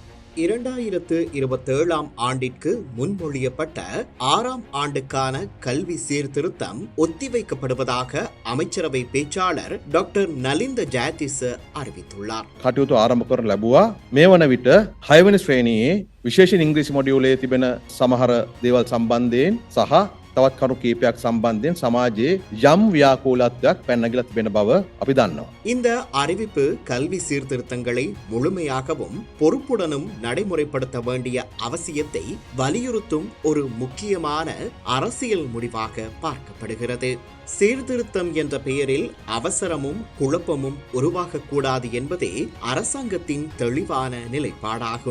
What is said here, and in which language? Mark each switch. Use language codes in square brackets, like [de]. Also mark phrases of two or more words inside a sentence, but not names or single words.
[ta] 2027 ஆண்டிற்கு முன்மொழியப்பட்ட 6ஆம் ஆண்டுக்கான கல்வி சீர்திருத்தம் ஒத்திவைக்கப்படுவதாக அமைச்சரவை பேச்சாளர் டாக்டர் நலிந்த ஜாயதிස அறிவித்துள்ளார். [si] කටයුතු ආරම්භ කරන ලැබුවා. මේ වන විට 6 වෙනි ශ්‍රේණියේ විශේෂ ඉංග්‍රීසි මොඩියුලේ තිබෙන සමහර දේවල් සම්බන්ධයෙන් සහ තවත් කරුණු කීපයක් සම්බන්ධයෙන් සමාජයේ යම් ව්‍යාකූලත්වයක් පැනනගිලා තිබෙන බව අපි දන්නවා. [ta] இந்த அறிவிப்பு கல்வி சீர்திருத்தங்களை முழுமையாகவும் பொறுப்புடனும் நடைமுறைப்படுத்த வேண்டிய அவசியத்தை வலியுறுத்தும் ஒரு முக்கியமான அரசியல் முடிவாக பார்க்கப்படுகிறது. சீர்திருத்தம் என்ற பெயரில் அவசரமும் குழப்பமும் உருவாகக்கூடாது என்பதே அரசாங்கத்தின் தெளிவான நிலைப்பாடாகும்.